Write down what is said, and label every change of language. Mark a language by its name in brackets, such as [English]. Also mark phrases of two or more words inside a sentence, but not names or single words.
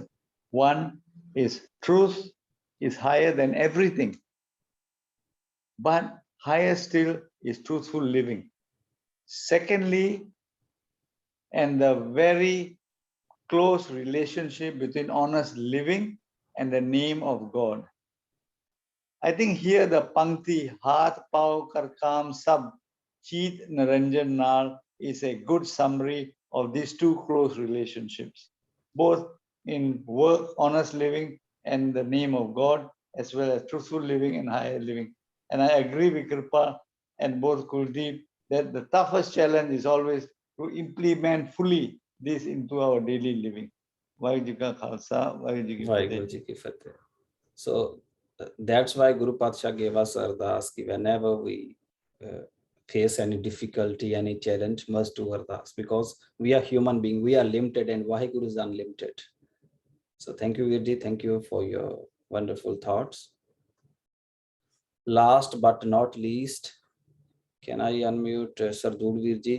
[English] One is truth is higher than everything, but higher still is truthful living. Secondly, and the very close relationship between honest living and the name of God. I think here the Pankti, [Punjabi] ਹਾਥ ਪਾਉ ਕਰਿ ਕਾਮੁ ਸਭੁ ਚੀਤੁ ਨਿਰੰਜਨ ਨਾਲਿ [English] is a good summary of these two close relationships, both in work, honest living, and the name of God, as well as truthful living and higher living. And I agree with Kripa and both Kuldeep that the toughest challenge is always to implement fully this into our daily living. [Punjabi] ਵਾਹਿਗੁਰੂ ਜੀ ਕਾ ਖ਼ਾਲਸਾ, ਵਾਹਿਗੁਰੂ ਜੀ ਕੀ ਫ਼ਤਹਿ. ਵਾਹਿਗੁਰੂ ਜੀ ਕੀ ਫ਼ਤਹਿ. [English] So that's why Guru Patsha gave us Ardas ki whenever we face any difficulty, any challenge, must do Ardas, because we are human beings, we are limited and Vaheguru is unlimited. So thank you, Virji. Thank you for your wonderful thoughts. Last but not least, can I unmute Sardul Virji?